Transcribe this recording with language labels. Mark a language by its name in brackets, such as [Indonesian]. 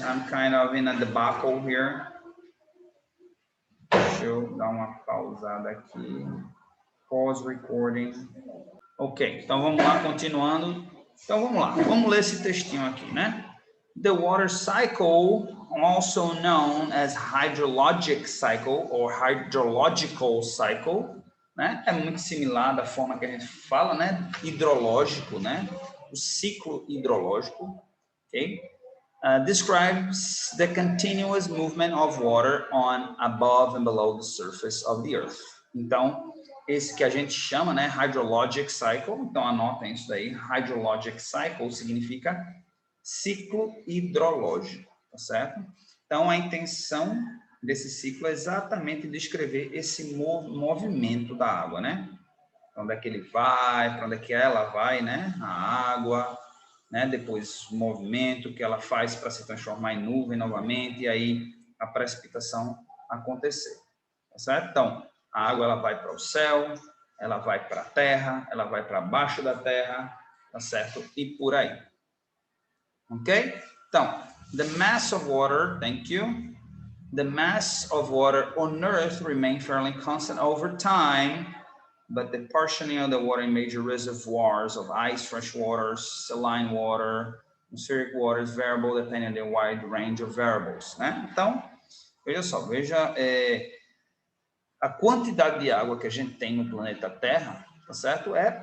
[English] I'm kind of in a debacle here. [Portuguese] Deixa eu dar uma pausada aqui. [English] Pause recording. [Portuguese] Ok, então vamos lá, continuando. Então vamos lá, vamos ler esse textinho aqui, né? [English] The water cycle, also known as hydrologic cycle or hydrological cycle, né? [Portuguese] É muito similar da forma que a gente fala, né? Hidrológico, né? O ciclo hidrológico, ok? [English] Describes the continuous movement of water on, above and below the surface of the earth. [Portuguese] Então, esse que a gente chama, né, hydrologic cycle, então anotem isso daí, hydrologic cycle significa ciclo hidrológico, tá certo? Então, a intenção desse ciclo é exatamente descrever esse movimento da água, né? Para onde é que ele vai, para onde é que ela vai, né? A água, né? Depois o movimento que ela faz para se transformar em nuvem novamente e aí a precipitação acontecer, tá certo? Então, a água ela vai para o céu, ela vai para a terra, ela vai para baixo da terra, tá certo? E por aí. Ok? [English] Então, the mass of water, thank you. The mass of water on Earth remains fairly constant over time, but the portioning of the water in major reservoirs of ice, fresh water, saline water, atmospheric water is variable depending on the wide range of variables, né? [Portuguese] Então, veja só, a quantidade de água que a gente tem no planeta Terra, tá certo?